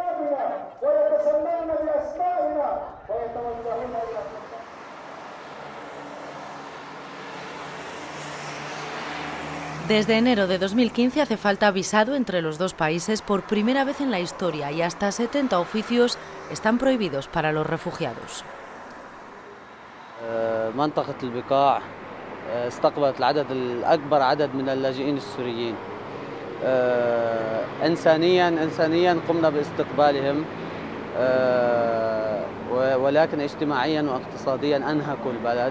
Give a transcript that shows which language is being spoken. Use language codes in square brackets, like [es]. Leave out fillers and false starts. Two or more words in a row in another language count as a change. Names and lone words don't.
[es] Desde enero de 2015 hace falta visado entre los dos países por primera vez en la historia y hasta 70 oficios están prohibidos para los refugiados. [ar] منطقة البقاع استقبلت العدد الأكبر عدد من اللاجئين السوريين. إنسانيا قمنا باستقبالهم ولكن اجتماعيا واقتصاديا أنهكوا البلد.